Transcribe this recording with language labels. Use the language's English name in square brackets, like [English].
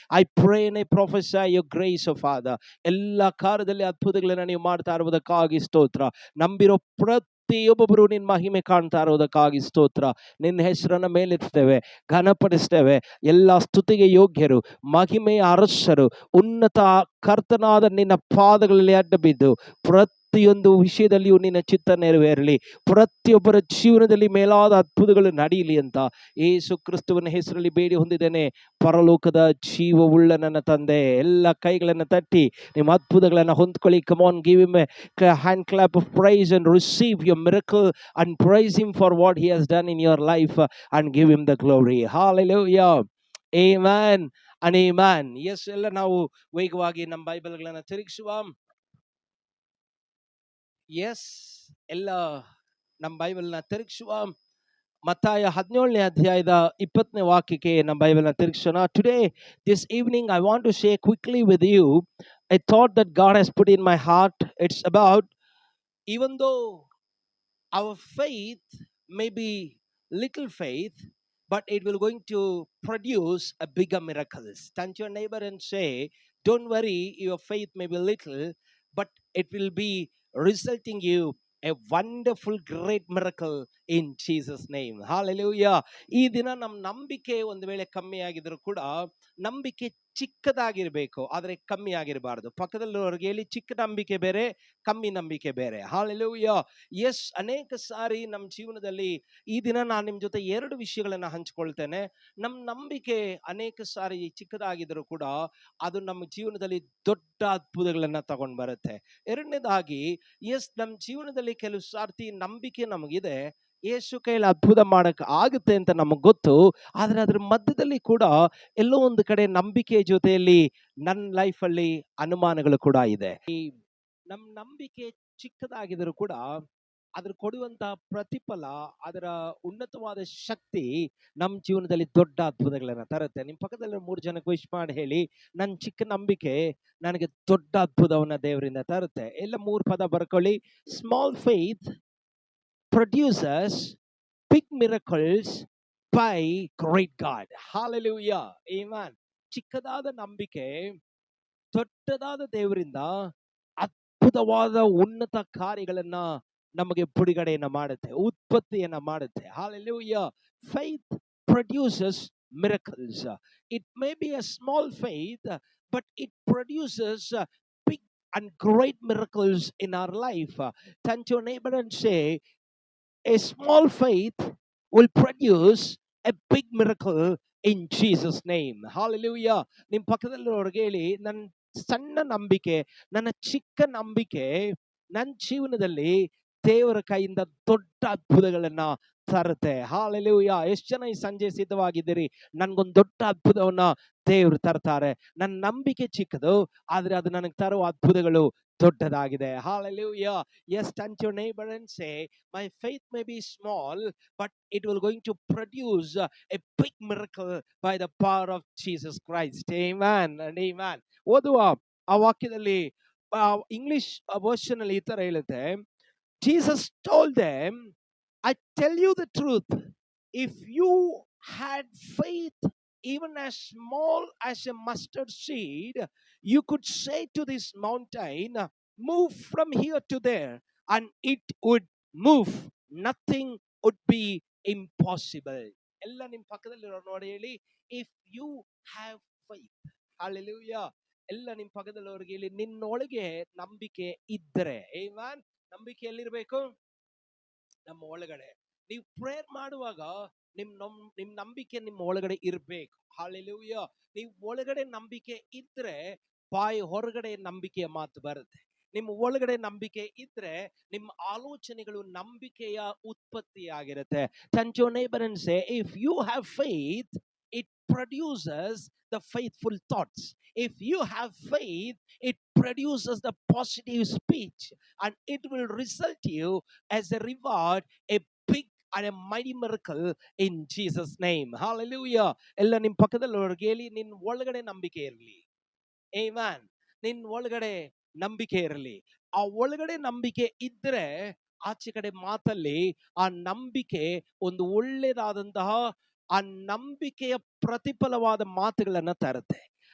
[English] I pray and I prophesy your grace, oh Father. [Kannada] ಎಲ್ಲ ಕಾರ್ಯದಲ್ಲಿ ಅದ್ಭುತಗಳನ್ನು ನೀವು ಮಾಡ್ತಾ ಇರುವುದಕ್ಕಾಗಿ ಸ್ತೋತ್ರ. ನಂಬಿರೋ ಪ್ರತಿಯೊಬ್ಬೊಬ್ಬರು ನಿನ್ನ ಮಹಿಮೆ ಕಾಣ್ತಾ ಇರೋದಕ್ಕಾಗಿ ಸ್ತೋತ್ರ. ನಿನ್ನ ಹೆಸರನ್ನ ಮೇಲೆತ್ತೇವೆ, ಘನಪಡಿಸ್ತೇವೆ. ಎಲ್ಲ ಸ್ತುತಿಗೆ ಯೋಗ್ಯರು, ಮಹಿಮೆಯ ಅರಸರು, ಉನ್ನತ ಕರ್ತನಾದ ನಿನ್ನ ಪಾದಗಳಲ್ಲಿ ಅಡ್ಡ ಬಿದ್ದು ಪ್ರತಿಯೊಂದು ವಿಷಯದಲ್ಲಿಯೂ ನಿನ್ನ ಚಿತ್ತ ನೆರವೇರಲಿ. ಪ್ರತಿಯೊಬ್ಬರ ಜೀವನದಲ್ಲಿ ಮೇಲಾದ ಅದ್ಭುತಗಳು ನಡೆಯಲಿ ಅಂತ ಯೇಸು ಕ್ರಿಸ್ತುವಿನ ಹೆಸರಲ್ಲಿ ಬೇಡಿ ಹೊಂದಿದ್ದೇನೆ. ಪರಲೋಕದ ಜೀವವುಳ್ಳ ನನ್ನ ತಂದೆ, ಎಲ್ಲ ಕೈಗಳನ್ನು ತಟ್ಟಿ ನಿಮ್ಮ ಅದ್ಭುತಗಳನ್ನು ಹೊಂದ್ಕೊಳ್ಳಿ. [English] Come on, give him a hand clap of praise and receive your miracle and praise him for what he has done in your life and give him the glory. Hallelujah. Amen and amen. [Kannada] Yes, ಎಲ್ಲ ನಾವು ವೇಗವಾಗಿ ನಮ್ಮ ಬೈಬಲ್ಗಳನ್ನು ತಿರುಗಿಸುವ. S, ಎಲ್ಲ ನಮ್ಮ ಬೈಬಲ್ನ ತಿರುಗಿಸುವ. ಮತ್ತಾಯ 17ನೇ ಅಧ್ಯಾಯದ 20ನೇ ವಾಕ್ಯಕ್ಕೆ ನಮ್ಮ ಬೈಬಲ್ನ ತಿರುಗಿಸೋಣ. [English] Today this evening I want to share quickly with you a thought that God has put in my heart. It's about, even though our faith may be little faith, but it will going to produce a bigger miracles. Turn to your neighbor and say, don't worry, your faith may be little, but it will be resulting you a wonderful great miracle in Jesus name. Hallelujah. [Kannada] ಈ ದಿನ ನಮ್ಮ ನಂಬಿಕೆ ಒಂದು ವೇಳೆ ಕಮ್ಮಿ ಆಗಿದ್ರು ಕೂಡ ನಂಬಿಕೆ ಚಿಕ್ಕದಾಗಿರ್ಬೇಕು, ಆದರೆ ಕಮ್ಮಿ ಆಗಿರಬಾರ್ದು. ಪಕ್ಕದಲ್ಲಿರೋರಿಗೆ ಹೇಳಿ, ಚಿಕ್ಕ ನಂಬಿಕೆ ಬೇರೆ, ಕಮ್ಮಿ ನಂಬಿಕೆ ಬೇರೆ. ಹಾಲೆಲೂಯಾ. ಎಸ್, ಅನೇಕ ಸಾರಿ ನಮ್ಮ ಜೀವನದಲ್ಲಿ ಈ ದಿನ ನಾನು ನಿಮ್ಮ ಜೊತೆ ಎರಡು ವಿಷಯಗಳನ್ನ ಹಂಚ್ಕೊಳ್ತೇನೆ. ನಮ್ಮ ನಂಬಿಕೆ ಅನೇಕ ಸಾರಿ ಚಿಕ್ಕದಾಗಿದ್ರು ಕೂಡ ಅದು ನಮ್ಮ ಜೀವನದಲ್ಲಿ ದೊಡ್ಡ ಅದ್ಭುತಗಳನ್ನ ತಗೊಂಡ್ ಬರುತ್ತೆ. ಎರಡನೇದಾಗಿ, ಎಸ್, ನಮ್ಮ ಜೀವನದಲ್ಲಿ ಕೆಲವು ಸಾರ್ತಿ ನಂಬಿಕೆ ನಮಗಿದೆ, ಯೇಸು ಕೈಯಲ್ಲಿ ಅದ್ಭುತ ಮಾಡಕ್ ಆಗುತ್ತೆ ಅಂತ ನಮಗ್ ಗೊತ್ತು, ಆದ್ರೆ ಅದ್ರ ಮಧ್ಯದಲ್ಲಿ ಕೂಡ ಎಲ್ಲೋ ಒಂದು ಕಡೆ ನಂಬಿಕೆ ಜೊತೆಯಲ್ಲಿ ನನ್ನ ಲೈಫಲ್ಲಿ ಅನುಮಾನಗಳು ಕೂಡ ಇದೆ. ಈ ನಮ್ಮ ನಂಬಿಕೆ ಚಿಕ್ಕದಾಗಿದ್ರು ಕೂಡ ಅದ್ರ ಕೊಡುವಂತ ಪ್ರತಿಫಲ, ಅದರ ಉನ್ನತವಾದ ಶಕ್ತಿ ನಮ್ಮ ಜೀವನದಲ್ಲಿ ದೊಡ್ಡ ಅದ್ಭುತಗಳನ್ನ ತರುತ್ತೆ. ನಿಮ್ ಪಕ್ಕದಲ್ಲಿ 3 ಜನಕ್ಕೆ ವಿಶ್ ಮಾಡಿ ಹೇಳಿ, ನನ್ನ ಚಿಕ್ಕ ನಂಬಿಕೆ ನನಗೆ ದೊಡ್ಡ ಅದ್ಭುತವನ್ನ ದೇವರಿಂದ ತರುತ್ತೆ. ಎಲ್ಲ 3 ಪದ ಬರ್ಕೊಳ್ಳಿ. [English] Small faith produces big miracles by great God. Hallelujah. Amen. [Kannada] ಚಿಕ್ಕದಾದ ನಂಬಿಕೆ ದೊಡ್ಡದಾದ ದೇವರಿಂದ ಅದ್ಭುತವಾದ ಉನ್ನತ ಕಾರ್ಯಗಳನ್ನ ನಮಗೆ ಬಿಡುಗಡೆಯನ್ನ ಮಾಡುತ್ತೆ, ಉತ್ಪತ್ತಿಯನ್ನ ಮಾಡುತ್ತೆ. [English] Hallelujah. Faith produces miracles. It may be a small faith, but it produces big and great miracles in our life. Turn to your neighbor and say, a small faith will produce a big miracle in Jesus name. Hallelujah. [Kannada] ನಿಮ್ಮ ಪಕ್ಕದಲ್ಲಿರೋರಿಗೆ ಹೇಳಿ, ನನ್ನ ಸಣ್ಣ ನಂಬಿಕೆ, ನನ್ನ ಚಿಕ್ಕ ನಂಬಿಕೆ ನನ್ನ ಜೀವನದಲ್ಲಿ ದೇವರ ಕೈಯಿಂದ ದೊಡ್ಡ ಅದ್ಭುತಗಳನ್ನ ತರುತ್ತೆ. ಹಾಲೆಲೂಯಾ. ಎಷ್ಟು ಜನ ಈ ಸಂಜೆ ಸಿದ್ಧವಾಗಿದ್ದೀರಿ? ನನ್ಗೊಂದು ದೊಡ್ಡ ಅದ್ಭುತವನ್ನ ದೇವರು ತರ್ತಾರೆ. ನನ್ನ ನಂಬಿಕೆ ಚಿಕ್ಕದು, ಆದ್ರೆ ಅದು ನನಗೆ ತರುವ ಅದ್ಭುತಗಳು ದೊಡ್ಡದಾಗಿದೆ. [English] Hallelujah. Yes, turn to your neighbor and say, my faith may be small, but it will going to produce a big miracle by the power of Jesus Christ. Amen and amen. [Kannada] ಓದುವ ಆ ವಾಕ್ಯದಲ್ಲಿ English version ಅಲ್ಲಿ ಈ ತರ ಹೇಳುತ್ತೆ, [English] Jesus told them, I tell you the truth, if you had faith even as small as a mustard seed, you could say to this mountain, move from here to there, and it would move. Nothing would be impossible. [Kannada] ಎಲ್ಲ ನಿಮ್ಮ ಪಕ್ಕದಲ್ಲಿರೋ ನೋಡಿ ಹೇಳಿ, [English] if you have faith. [Kannada] Hallelujah. ಎಲ್ಲ ನಿಮ್ಮ ಪಕ್ಕದಲ್ಲಿರೋರಿಗೆ ಹೇಳಿ, ನಿನ್ನೊಳಗೆ ನಂಬಿಕೆ ಇದ್ದರೆ. ಆಮೆನ್. ನಂಬಿಕೆ ಎಲ್ಲಿರ್ಬೇಕು? ನಮ್ಮ ಒಳಗಡೆ. ನೀವು ಪ್ರೇಯರ್ ಮಾಡುವಾಗ ನಿಮ್ ನಂಬಿಕೆ ನಿಮ್ಮ ಒಳಗಡೆ ಇರ್ಬೇಕು. ಹಾಲೆಲೂಯಾ. ನೀವು ಒಳಗಡೆ ನಂಬಿಕೆ ಇದ್ರೆ ಬಾಯಿ ಹೊರಗಡೆ ನಂಬಿಕೆಯ ಮಾತು ಬರುತ್ತೆ. ನಿಮ್ಮ ಒಳಗಡೆ ನಂಬಿಕೆ ಇದ್ರೆ ನಿಮ್ಮ ಆಲೋಚನೆಗಳು ನಂಬಿಕೆಯ ಉತ್ಪತ್ತಿಯಾಗಿರುತ್ತೆ. [English] Turn to your neighbor and say, if you have faith, it produces the faithful thoughts. If you have faith, it produces the positive speech, and it will result you as a reward a big and a mighty miracle in Jesus name. Hallelujah. [Kannada] ಎಲ್ಲ ನಿಮ್ಮ ಪಕ್ಕದಲ್ಲಿರೋರಿಗೆ ಹೇಳಿ, ನಿನ್ನ ಒಳಗಡೆ ನಂಬಿಕೆ ಇರಲಿ. Amen. ನಿನ್ನ ಒಳಗಡೆ ನಂಬಿಕೆ ಇರಲಿ. ಆ ಒಳಗಡೆ ನಂಬಿಕೆ ಇದ್ರೆ ಆಚೆ ಕಡೆ ಮಾತಲ್ಲಿ ಆ ನಂಬಿಕೆ ಒಂದು ಒಳ್ಳೆಯದಾದಂತಹ ಆ ನಂಬಿಕೆಯ ಪ್ರತಿಫಲವಾದ ಮಾತುಗಳನ್ನ ತರುತ್ತೆ.